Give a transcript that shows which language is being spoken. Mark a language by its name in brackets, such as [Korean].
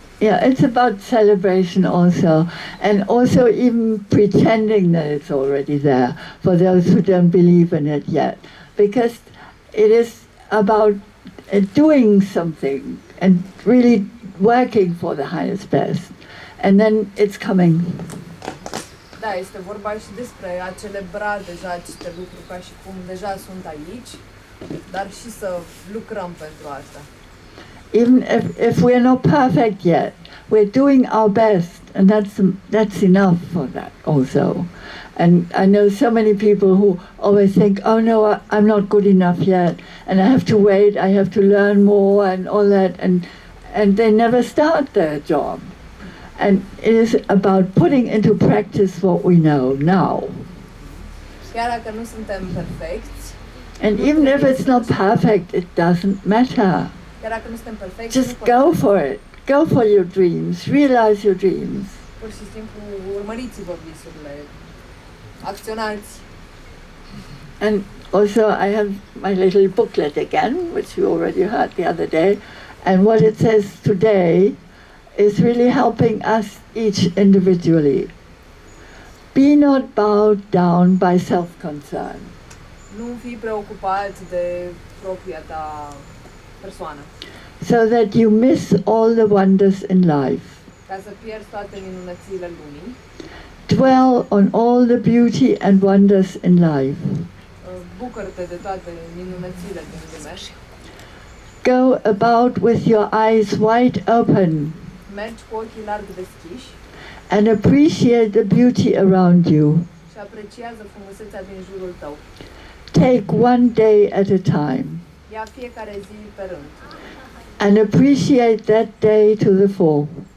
[English] Yeah, it's about celebration also, and also even pretending that it's already there for those who don't believe in it yet, because it is about doing something and really working for the highest best, and then it's coming. [Romanian] Da, este vorba și despre a celebra deja aceste lucruri ca și cum deja sunt aici, dar și să lucrăm pentru asta. [English] Even if we're not perfect yet, we're doing our best, and that's enough for that also. And I know so many people who always think, oh no, I'm not good enough yet, and I have to wait, I have to learn more and all that, and they never start their job. And it is about putting into practice what we know now. [Romanian] Chiar dacă nu suntem perfecți, [English] And even if it's not perfect, it doesn't matter. [Romanian] chiar dacă nu suntem perfecți, [English] Just [Romanian] nu [English] go for it. Go for your dreams. Realize your dreams. [Romanian] pur și simplu urmăriți-vă visurile, acționați. [English] And also I have my little booklet again, which you already heard the other day. And what it says today is really helping us each individually. Be not bowed down by self-concern. [Romanian] Nu fi preocupat de propria ta persoană, [English] So that you miss all the wonders in life. [Romanian] ca să pierzi toate minunățile lumii. [English] Dwell on all the beauty and wonders in life. [Romanian] Bucură-te de toate minunățile din lume. [English] Go about with your eyes wide open [Romanian] Mergi cu ochii larg deschiși [English] and appreciate the beauty around you. [Romanian] și apreciază frumusețea din jurul tău. [English] Take one day at a time [Romanian] Ia fiecare zi pe rând [English] and appreciate that day to the full.